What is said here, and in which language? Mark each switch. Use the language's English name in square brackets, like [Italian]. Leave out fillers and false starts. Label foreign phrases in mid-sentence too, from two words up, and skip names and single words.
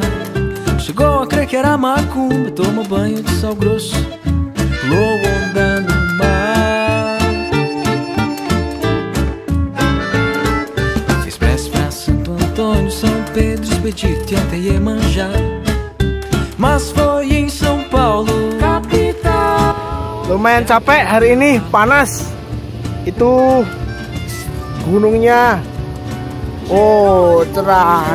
[Portuguese] Chegou a crer que era macumba, tomou banho de sal grosso, pulou onda no mar. Fez prece pra Santo Antônio, São Pedro, Expedito e até Iemanjá. Mas foi em São Paulo, capital. [Indonesian] Lumayan capek hari ini, panas. Itu gunungnya cerah.